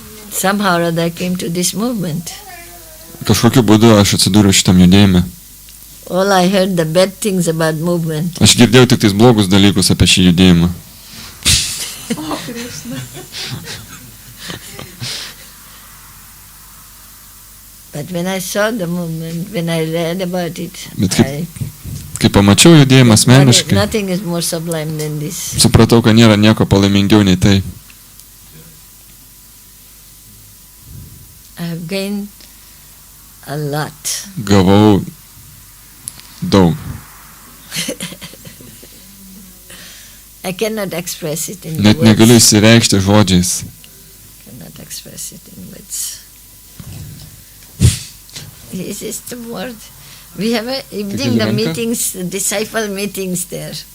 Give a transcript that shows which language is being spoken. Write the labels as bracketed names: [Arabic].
[English] Somehow or other I came to this movement. [Lithuanian] Kažkokiu būdu aš atsidūriau šitam judėjime. [English] All I heard the bad things about movement. [Lithuanian] Aš girdėjau tik tais blogus dalykus apie šį judėjimą. [English] O, Krishna. But when I saw the movement, when I read about it, [Lithuanian] Kai pamačiau judėjimą asmeniškai, [English] nothing is more sublime than this. [Lithuanian] supratau, kad nėra nieko palaimingiau nei tai. [English] I have gained a lot. [Lithuanian] Gavau daug. [English] I cannot express it in [Lithuanian] Net [English] words. [Lithuanian] negaliu įsireikšti žodžiais. [English] Cannot express it in words. This is the word. We have a evening the meetings, disciple meetings there.